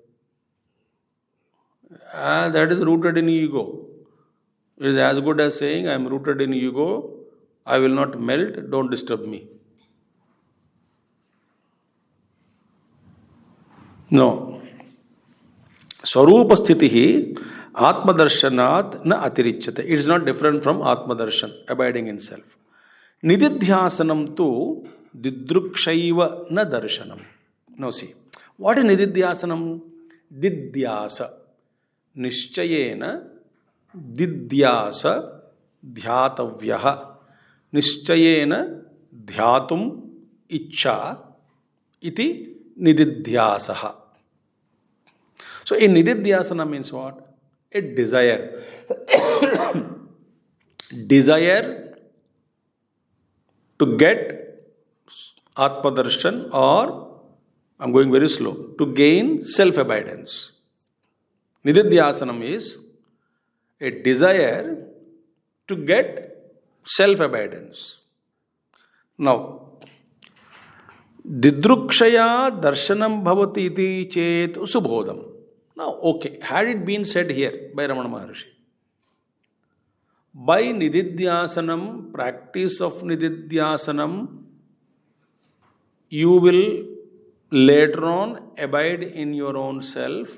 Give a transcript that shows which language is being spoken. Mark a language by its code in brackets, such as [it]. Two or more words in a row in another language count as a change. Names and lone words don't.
[en] That is rooted in ego. It is as good as saying, I am rooted in ego. I will not melt. Don't disturb me. No. [sa] स्वरूप स्थितिः आत्मदर्शनात् न अतिरिच्यते. [en] It is not different from atmadarshan, abiding in self. [sa] निदिध्यासनं तु दिदृक्षैव न दर्शनम्. [en] Now see, what is nididhyasanam? Didhyasa. [sa] निश्चयेन दिध्यासा ध्यातव्यः. निश्चयेन ध्यातुम् इच्छा इति निदिध्यासः. [en] So, in nididhyasana means what? A desire. Desire to get atmadarshan, or, I am going very slow, to gain self-abidance. Nididhyasanam is a desire to get self-abidance. Now, [sa] दिदृक्षया दर्शनं भवति इति चेत् सुबोधम्. [en] Now, okay, had it been said here by Ramana Maharshi, by nididhyasanam, practice of nididhyasanam, you will later on abide in your own self.